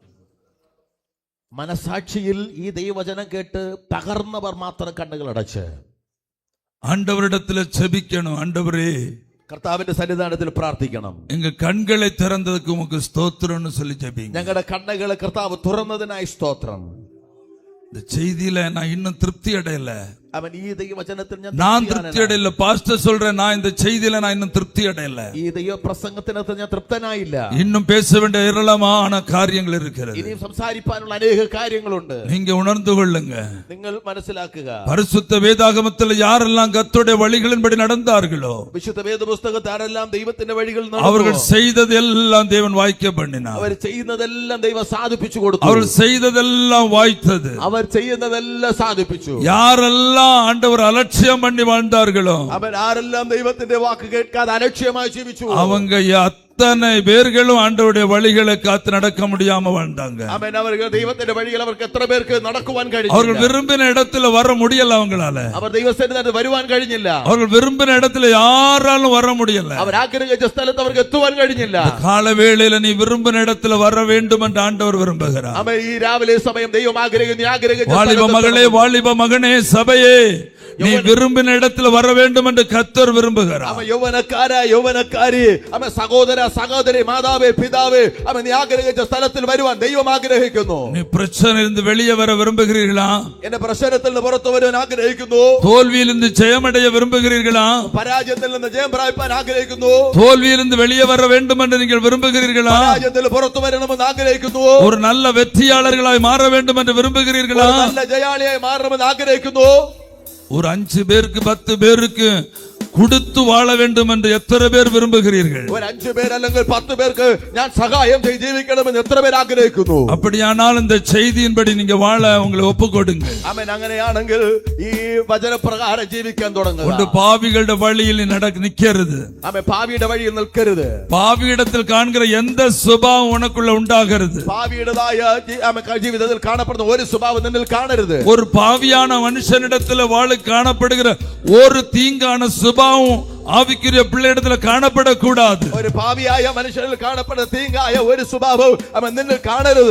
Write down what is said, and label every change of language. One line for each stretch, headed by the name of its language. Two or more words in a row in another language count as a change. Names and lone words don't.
Malayalam: മനസാക്ഷിയിൽ ഈ ദൈവവചനം കേട്ട് തകർന്നവർ മാത്രം കണ്ണുകൾ അടച്ച്
Tamil: ஆண்டவரிடத்துல ஜெபிக்கணும். ஆண்டவரே,
Malayalam: കർത്താവിന്റെ സന്നിധാനത്തിൽ പ്രാർത്ഥിക്കണം.
Tamil: எங்க കண்களை திறந்ததுக்கு உமக்கு ஸ்தோத்திரம்னு சொல்லி ஜெபிங்க.
Malayalam: ഞങ്ങളുടെ കണ്ണുകളെ കർത്താവ് തുറന്നതിനായി സ്തോത്രം.
Tamil: இந்த செய்தியில நான் இன்னும் திருப்தி அடையல.
Malayalam: അവൻ ഈ ദൈവവചനത്തിൽ
Tamil: நான் திருப்தி அடையல. பாஸ்டர் சொல்றேன், நான் இந்த செய்தியில நான் இன்னும் திருப்தி அடையல.
Malayalam: ഈ ദൈവ പ്രസംഗത്തിനകത്ത് ഞാൻ തൃപ്തനായില്ല.
Tamil: இன்னும் பேச வேண்டிய ஏராளமான காரியங்கள் இருக்கிறது.
Malayalam: ഇനിയും സംസാരിക്കാനുള്ള അനേക കാര്യങ്ങളുണ്ട്.
Tamil: நீங்க உணர்ந்து கொள்ளுங்க.
Malayalam: നിങ്ങൾ മനസ്സിലാക്കുക.
Tamil: பரிசுத்த வேதாகமத்தில் யாரெல்லாம் கர்த்தருடைய வழிகளின்படி நடந்தார்களோ,
Malayalam: വിശുദ്ധ വേദപുസ്തകത്തിൽ ആരെല്ലാം ദൈവത്തിന്റെ വഴികൾ
Tamil: அவர்கள் செய்ததெல்லாம் தேவன் வாய்க்க பண்ணினார்.
Malayalam: അവർ ചെയ്യുന്നതെല്ലാം ദൈവം സാധിപ്പിച്ചു കൊടുത്തു.
Tamil: அவர்கள் செய்ததெல்லாம் வாய்த்தது.
Malayalam: അവർ ചെയ്യുന്നതെല്ലാം സാധിപ്പിച്ചു.
Tamil: யாரெல்லாம் ஆண்டவர் அலட்சியம் பண்ணி வாழ்ந்தார்களோ,
Malayalam: അവൻ ആരെല്ലാം ദൈവത്തിന്റെ വാക്ക് കേൾക്കാതെ അലക്ഷ്യമായി ജീവിച്ചു,
Tamil: அவங்க அத்தனை பேர்களும் ஆண்டவருடைய வழிகளை காத்து நடக்க முடியாம வாழ்ந்தாங்க.
Malayalam: അവൻ അവർക്ക് ദൈവത്തിന്റെ വഴികൾ അവർക്ക് എത്ര പേർക്ക് നടക്കുവാൻ കഴിഞ്ഞില്ല.
Tamil: அவர்கள் விரும்பின இடத்துல வர முடியல. அவங்களால
Malayalam: അവർ ദൈവസന്നിധിയിൽ വരുവാൻ കഴിഞ്ഞില്ല.
Tamil: அவர்கள் விரும்பின இடத்துல யாராலும் வர முடியல.
Malayalam: അവർ ആഗ്രഹിച്ച സ്ഥലത്ത് അവർക്ക് എത്തുവാൻ കഴിഞ്ഞില്ല.
Tamil: காலவேளையில நீ விரும்பின இடத்துல வர வேண்டும் என்று ஆண்டவர் விரும்புகிறார்.
Malayalam: അവൻ ഈ രാവിലെ സമയം ദൈവം ആഗ്രഹിക്കുന്ന
Tamil: வாலிப மகளே, வாலிப மகனே, சபையே, நீ விரும்பின இடத்துல வர வேண்டும் என்று கர்த்தர் விரும்புகிறார்.
Malayalam: അവൻ യൗവനക്കാരി, അവൻ സഹോദര സഹോദരി, മാതാവേ പിതാവേ, അവൻ നീ ആഗ്രഹിച്ച സ്ഥലത്തിൽ വരുവാൻ ദൈവം ആഗ്രഹിക്കുന്നു.
Tamil: நீ பிரச்சனையிலிருந்து வெளியே வர விரும்புகிறீர்களா?
Malayalam: എന്റെ പ്രശ്നത്തിൽ നിന്ന് പുറത്തു വരാൻ ആഗ്രഹിക്കുന്നു.
Tamil: தோல்வியிலிருந்து ஜெயமடைய விரும்புகிறீர்களா?
Malayalam: പരാജയത്തിൽ നിന്ന് ജയം പ്രാപിക്കാൻ ആഗ്രഹിക്കുന്നു.
Tamil: தோல்வியிலிருந்து வெளியே வர வேண்டும் என்று நீங்கள் விரும்புகிறீர்களா?
Malayalam: പരാജയത്തിൽ പുറത്തു വരണമെന്ന് ആഗ്രഹിക്കുന്നു.
Tamil: ஒரு நல்ல வெற்றியாளர்களாய் மாற வேண்டும் என்று விரும்புகிறீர்களா?
Malayalam: നല്ല ജയാളിയായി മാറണമെന്ന് ആഗ്രഹിക്കുന്നു.
Tamil: ஒரு 5 பேருக்கு 10 பேருக்கு கொடுத்து வாழ வேண்டும் என்று எத்தனை பேர் விரும்புகிறீர்கள்?
Malayalam: ഒരു 5 പേർ അല്ലെങ്കിൽ 10 പേർക്ക് ഞാൻ സഹായം ചെയ്ത് ജീവിക്കണമെന്ന് എത്ര പേർ ആഗ്രഹിക്കുന്നു?
Tamil: அப்படியானால் இந்த செய்தியின்படி நீங்க வாழ உங்களை ஒப்புக்கொடுங்க.
Malayalam: ആമേൻ. അങ്ങനെയാണെങ്കിൽ ഈ വചനപ്രകാരം ജീവിക്കാൻ തുടങ്ങുക.
Tamil: உண்டு பாவிகளுடைய வழியில் நீ நிக்கരുது.
Malayalam: ആമേൻ. പാപിയുടെ വഴിയിൽ നിൽക്കരുത്.
Tamil: பாவியிடத்தில் காண்கிற எந்த சுபாவம் உனக்குள்ள உண்டாகிறது?
Malayalam: പാപിയുടേതായ ജീവിതത്തിൽ കാണപ്പെടുന്ന ഒരു സ്വഭാവം നിന്നിൽ കാണരുത്.
Tamil: ஒரு பாவியான மனுஷனிடத்தில் வாழ காணப்படுகிற ஒரு தீங்கான சுபாவம் ஆவிக்குரிய பிள்ளையிடத்துல காணப்படக்கூடாது.
Malayalam: ഒരു പാപിയായ മനുഷ്യനിൽ കാണപ്പെടുന്ന തീങ്കായ ഒരു സ്വഭാവം അവൻ നിന്നിൽ കാണരുത്.